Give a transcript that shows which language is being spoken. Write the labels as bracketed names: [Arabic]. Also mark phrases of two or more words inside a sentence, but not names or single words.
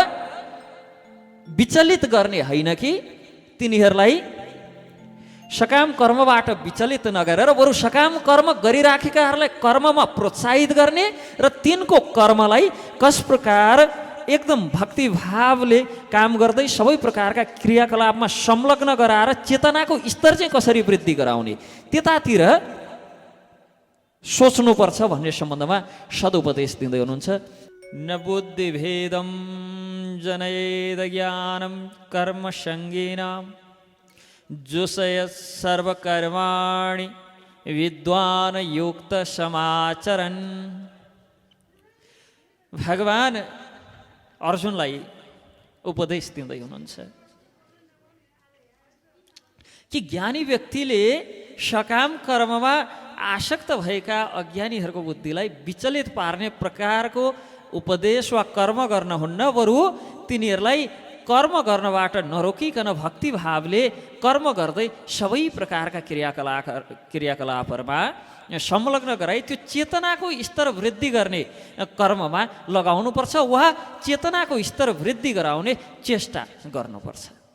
[Nepali] विचलित गर्ने होइन कि तिनीहरूलाई सकाम कर्मबाट विचलित नगरेर बरु सकाम कर्म गरिराखेकाहरूलाई कर्ममा प्रोत्साहित गर्ने र तिनको कर्मलाई कस प्रकार एकदम भक्तिभावले काम गर्दै सबै प्रकारका क्रियाकलापमा संलग्न गराएर चेतनाको स्तर चाहिँ कसरी वृद्धि गराउने त्यतातिर सोच्नुपर्छ भन्ने सम्बन्धमा सदुपदेश दिँदै हुनुहुन्छ। [Sanskrit] न बुद्धिभेदं जनयेद ज्ञानं कर्मसंगीनां जोषयेत् सर्वकर्माणि विद्वान युक्त समाचरन्। [Nepali] भगवान अर्जुनलाई उपदेश दिँदै हुनुहुन्छ कि ज्ञानी व्यक्तिले सकाम कर्ममा आसक्त भएका अज्ञानीहरूको बुद्धिलाई विचलित पार्ने प्रकारको उपदेश वा कर्म गर्न हुन्न, बरु तिनीहरूलाई कर्म गर्नबाट नरोकिकन भक्तिभावले कर्म गर्दै सबै प्रकारका क्रियाकलापहरूमा संलग्न गराई त्यो चेतनाको स्तर वृद्धि गर्ने कर्ममा लगाउनुपर्छ वा चेतनाको स्तर वृद्धि गराउने चेष्टा गर्नुपर्छ।